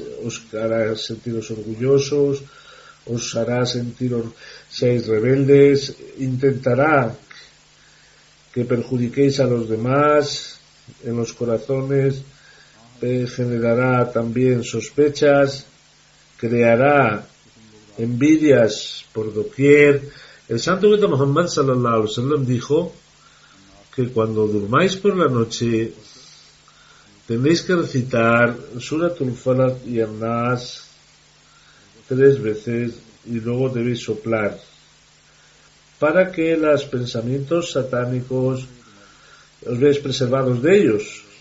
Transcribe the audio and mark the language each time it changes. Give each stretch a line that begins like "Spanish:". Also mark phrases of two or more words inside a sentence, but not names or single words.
Spanish: Os hará sentiros orgullosos, os hará seáis rebeldes, intentará que perjudiquéis a los demás en los corazones, generará también sospechas, creará envidias por doquier. El santo profeta Muhammad
Arabic: صلى الله عليه وسلم
Spanish: dijo que cuando durmáis por la noche tenéis que recitar Suratul Falaq y An-Nas 3 veces y luego debéis soplar para que los pensamientos satánicos os veáis preservados de ellos